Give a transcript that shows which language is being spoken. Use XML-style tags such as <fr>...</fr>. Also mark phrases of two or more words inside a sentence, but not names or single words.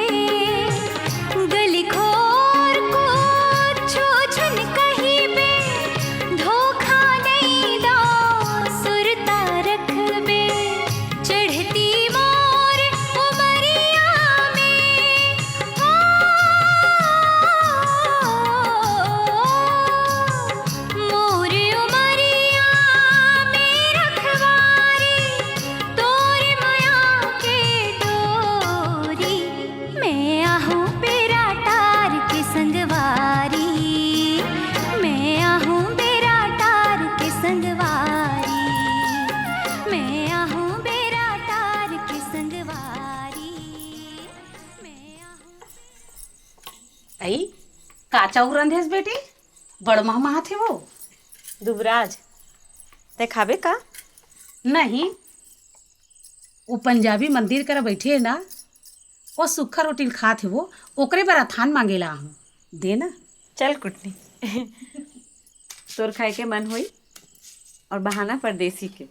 <hne>गली खोर को छो झन कहिबे, धोखा नहीं दा सुरता रखबे। चढ़ती मोर उमरिया में मोर उमरिया में रखवारी, तोर माया के डोरी। मैं आहूँ बेरा टार के संगवारी, मैं आहूँ बेरा टार के संगवारी, मैं आहूँ बेरा टार के संगवारी। आई का चाउ रंधेस बेटी? बड़ मामा थे वो दुबराज ते खाबे का? नहीं, वो पंजाबी मंदिर कर बैठे है ना, वो सूखा रोटी खात है वो, ओकरे बर थान मांगेला हूँ, दे ना। चल कुटनी तोर खाए के मन होई और बहाना परदेसी के।</hne>